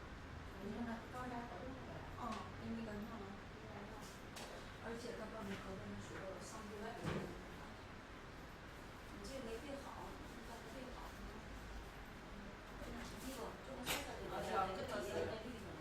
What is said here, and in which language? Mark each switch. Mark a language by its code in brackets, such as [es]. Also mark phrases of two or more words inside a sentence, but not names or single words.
[zh] 应该看啊，而且他帮你合同说上对外的，你这没对好，你咋没对好呢？ [ko] 이거 조금 살짝 내려야 돼. 뒤에 내리는 거.